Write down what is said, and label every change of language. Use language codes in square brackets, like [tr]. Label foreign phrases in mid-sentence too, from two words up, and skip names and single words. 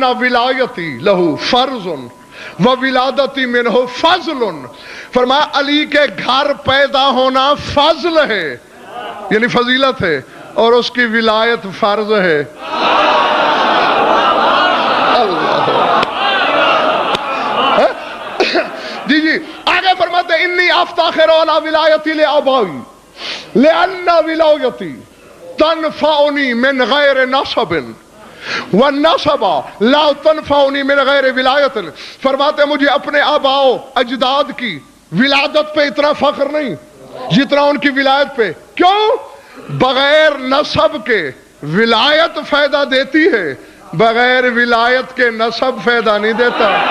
[ur] فرماتے [ar] لأن ولایتی لہو فرض وولادتی منہ فضل، [ur] فرمایا علی کے گھر پیدا ہونا فضل ہے یعنی فضیلت ہے، اور اس کی ولایت فرض ہے۔ جی جی آگے فرماتے ہیں [ar] انی افتخر علی ولایتی لآبائی لأن ولایتی تنفعنی من غیر نصب والنصب لا تنفعنی من غیر ولایت۔ [ur] فرماتے ہیں مجھے اپنے آباء و اجداد کی ولادت پہ اتنا فخر نہیں جتنا ان کی ولایت پہ۔ کیوں؟ بغیر نسب کے ولایت فائدہ دیتی ہے، بغیر ولایت کے نسب فائدہ نہیں دیتا۔